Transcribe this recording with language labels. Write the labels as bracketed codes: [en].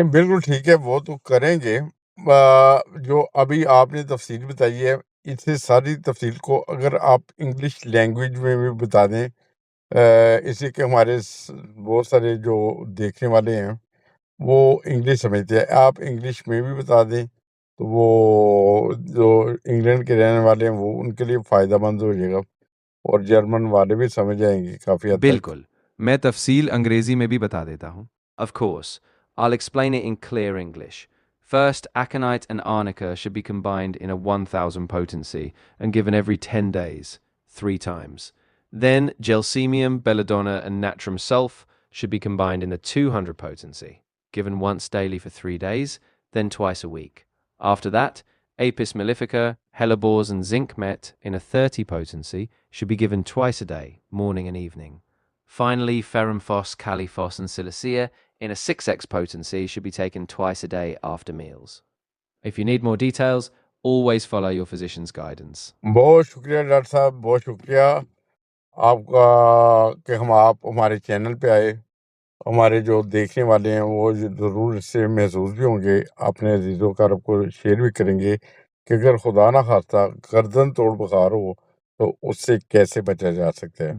[ur] نہیں بالکل ٹھیک ہے، وہ تو کریں گے۔ جو ابھی آپ نے تفصیل بتائی ہے اس سے ساری تفصیل کو اگر آپ انگلش لینگویج میں بھی بتا دیں، اس سے کہ ہمارے بہت سارے جو دیکھنے والے ہیں وہ انگلش سمجھتے ہیں، آپ انگلش میں بھی بتا دیں تو وہ جو انگلینڈ کے رہنے والے ہیں وہ ان کے لیے فائدہ مند ہو جائے گا، اور جرمن والے بھی سمجھ جائیں گے کافی حد تک۔ بالکل میں تفصیل انگریزی میں بھی بتا دیتا ہوں۔ [en] Of course, I'll explain it in clear English. First, aconite and arnica should be combined in a 1000 potency and given every 10 days, 3 times. Then, gelsemium, belladonna, and natrum sulf should be combined in a 200 potency, given once daily for 3 days, then twice a week. After that, Apis mellifica, hellebores, and zinc met in a 30 potency should be given twice a day, morning and evening. Finally, ferrum phos, caliphos, and silicea in a 6x potency should be taken twice a day after meals. If you need more details, always follow your physician's guidance. [ur] بہت شکریہ doctor صاحب، بہت شکریہ آپ کا کہ آپ ہمارے چینل پہ آئے۔ ہمارے جو دیکھنے والے ہیں وہ ضرور اس سے محظوظ بھی ہوں گے، اپنے عزیز و اقارب کو شیئر بھی کریں گے کہ اگر خدا نہ خواستہ گردن توڑ بخار ہو تو اس سے کیسے بچا جا سکتا ہے۔